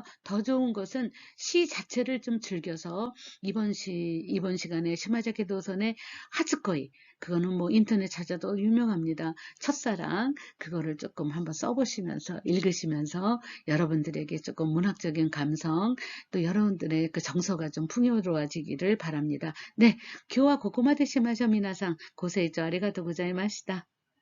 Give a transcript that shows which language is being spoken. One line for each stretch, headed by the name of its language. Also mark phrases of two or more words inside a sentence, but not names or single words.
Korean: 더 좋은 것은 시 자체를 좀 즐겨서 이번 시간에 시마자키 도선의 하츠코이 그거는 뭐 인터넷 찾아도 유명합니다. 첫사랑 그거를 조금 한번 써보시면서 읽으시면서 여러분들에게 조금 문학적인 감성 또 여러분들의 그 정서가 좀 풍요로워지기를 바랍니다. 네,
Japanese: 今日はここまでしましょう。皆さん、ご清聴ありがとうございました。